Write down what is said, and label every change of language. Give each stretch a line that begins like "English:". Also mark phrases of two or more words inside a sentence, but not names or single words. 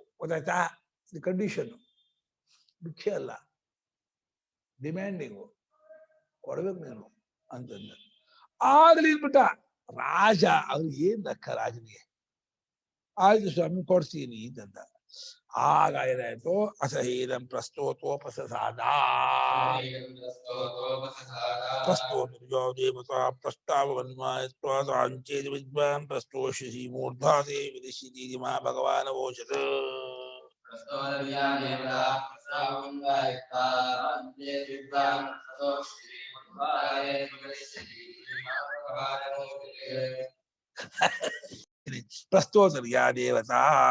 Kannada: ಗೊತ್ತಾಯ್ತಾ? ಇದು ಕಂಡೀಷನ್, ಭಿಕ್ಷೆ ಅಲ್ಲ, ಡಿಮ್ಯಾಂಡಿಂಗು. ಕೊಡ್ಬೇಕು ನೀನು ಅಂತಂದ. ಆಗ್ಲಿ ಬಿಟ್ಟ ರಾಜ ಅವ್ರು ಏನ್ ಲೆಕ್ಕ ರಾಜನಿಗೆ. ಆಯ್ತು ಸ್ವಾಮಿ ಕೊಡ್ತೀನಿ ಅಂತಂದ. ಆಗ ಏನಾಯ್ತು,
Sanskrit: ಅಸಹೀದಂ ಪ್ರಸ್ತೋತೋಪಸಾದ ಪ್ರಸ್ತೋತೋ ದೇವತಾ ಪ್ರಸ್ತಾವನ್ಮಾಯತ್ವಾಂಚೇದ ವಿದ್ವಾನ್ ಪ್ರಸ್ತೋಷಸಿ ಮೂರ್ಧಾದೇ ವಿದಿಶಿತಿ ಮಾ ಭಗವಾನ್ ವೋಚತ. ಪ್ರಸ್ತೋತರ್ಯಾ ದೇವತಾ